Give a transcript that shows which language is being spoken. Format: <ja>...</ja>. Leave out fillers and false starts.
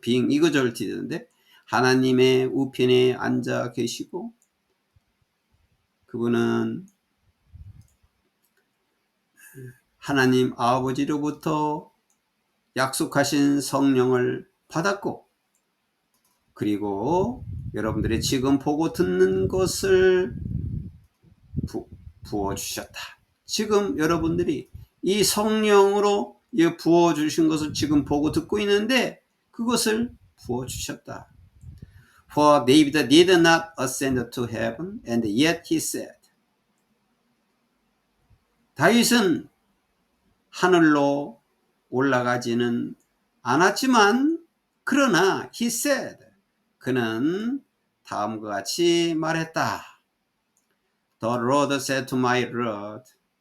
<en>being exalted</en> <ko>인데 하나님의 우편에 앉아 계시고, 그분은 하나님 아버지로부터 약속하신 성령을 받았고, 그리고 여러분들이 지금 보고 듣는 것을 부어주셨다. 지금 여러분들이 이 성령으로 부어주신 것을 지금 보고 듣고 있는데 그것을 부어주셨다.</ko> <en>For David did not ascend to heaven, and yet he said.</en> <ko>다윗은 하늘로 올라가지는 않았지만, 그러나</ko> <en>he said,</en> <ko>그는 다음과 같이 말했다.</ko> <en>The Lord said to my Lord.</en>